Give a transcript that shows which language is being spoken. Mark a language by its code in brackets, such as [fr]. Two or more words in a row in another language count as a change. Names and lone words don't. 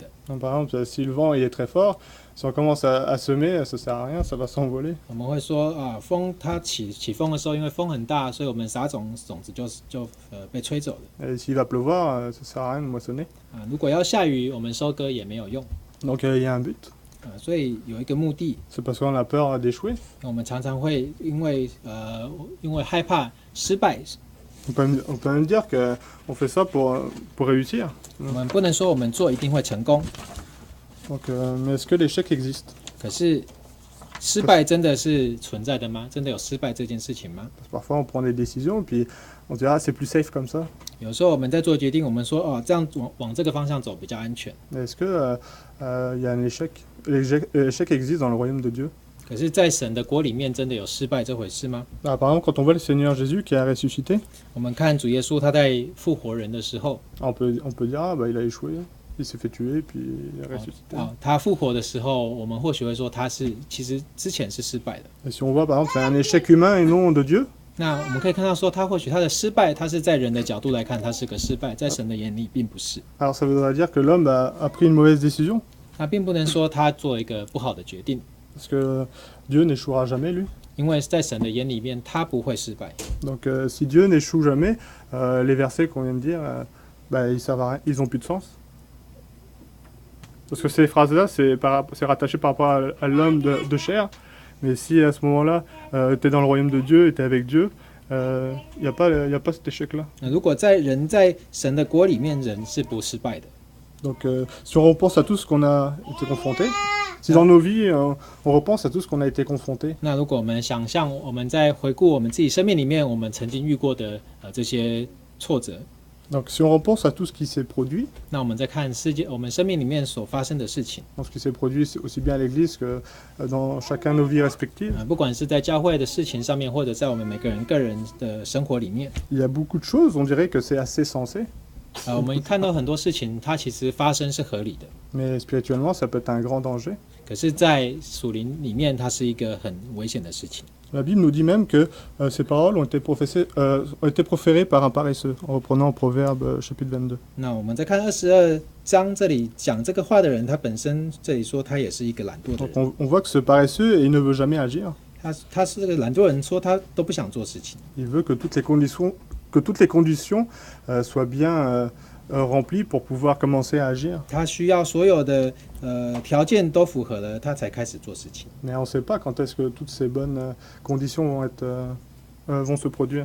[fr] Donc, par exemple, si le vent il est très fort, si on commence à semer, ça sert à rien, ça va s'envoler. [zh] 我们会说啊，风它起风的时候，因为风很大，所以我们撒种子就被吹走了。 [fr] Et s'il va pleuvoir, ça sert à rien de moissonner. [zh] 如果要下雨，我们收割也没有用。 [fr] Donc il y a un but, [zh] 所以有一个目的， [fr] c'est parce qu'on a peur d'échouer. [zh] 我们常常会因为害怕失败， [fr] On peut même dire qu'on fait ça pour réussir. [zh] 我们不能说我们做一定会成功。 [fr] Donc, mais est-ce que l'échec existe? [zh] 可是失败真的是存在的吗？真的有失败这件事情吗？ [fr] Parce que parfois on prend des décisions, puis on se dit ah c'est plus safe comme ça. [zh] 有时候我们在做决定，我们说哦，这样往这个方向走比较安全。 [fr] Mais est-ce que il y a un échec? L'échec existe dans le royaume de Dieu. [zh] 可是，在神的国里面，真的有失败这回事吗？ [fr] Par exemple, quand on voit le Seigneur Jésus qui a ressuscité, [zh] 我们看主耶稣他在复活人的时候， [fr] on peut dire ah bah il a échoué, il s'est fait tuer, puis il a ressuscité. [zh] 他复活的时候，我们或许会说他其实之前是失败的。 [fr] Et si on voit par exemple c'est un échec humain et non de Dieu, [zh] 那我们可以看到说，他或许他的失败，他是在人的角度来看，他是个失败，在神的眼里并不是。 [fr] alors ça voudrait dire que l'homme a pris une mauvaise décision, [zh] 那并不能说他做了一个不好的决定， [fr] parce que Dieu n'échouera jamais lui. [zh] 因为在神的眼里面，他不会失败。 [fr] Donc si Dieu n'échoue jamais, les versets qu'on vient de dire, bah, ils servent à rien, ils ont plus de sens. Parce que ces phrases-là, c'est rattaché par rapport à l'homme de chair. Mais si à ce moment-là, tu es dans le royaume de Dieu et tu es avec Dieu, il n'y a pas cet échec-là. [zh] 那如果人在神的国里面，人是不失败的。 [fr] Donc si on repense à tout ce qu'on a été confronté, si dans nos vies, on repense à tout ce qu'on a été confronté, [zh] 那如果我们想象我们在回顾我们自己生命里面我们曾经遇过的这些挫折， [fr] donc si on repense à tout ce qui s'est produit, [zh] 那我们在看我们生命里面所发生的事情， [fr] ce qui s'est produit aussi bien à l'église que dans chacun de nos vies respectives, [zh] 不管是在教会的事情上面，或者在我们每个人个人的生活里面， [fr] il y a beaucoup de choses, on dirait que c'est assez sensé. [zh] 我们看到很多事情，它其实发生是合理的， [fr] Mais spirituellement, ça peut être un grand danger. [zh] 可是，在属灵里面，它是一个很危险的事情。 [fr] La Bible nous dit même que ces paroles ont été proférées par un paresseux, en reprenant Proverbe chapitre 22. [zh] 那我们再看22章这里讲这个话的人，他本身这里说他也是一个懒惰的 [fr] Donc [zh] 人。 [fr] on voit que ce paresseux, il ne veut jamais agir. [zh] 他是这个懒惰人，说他都不想做事情， [fr] Il veut que toutes les conditions soient bien remplies pour pouvoir commencer à agir. [zh] 他需要所有的条件都符合了，他才开始做事情。 [fr] Mais on ne sait pas quand est-ce que toutes ces bonnes conditions vont se produire.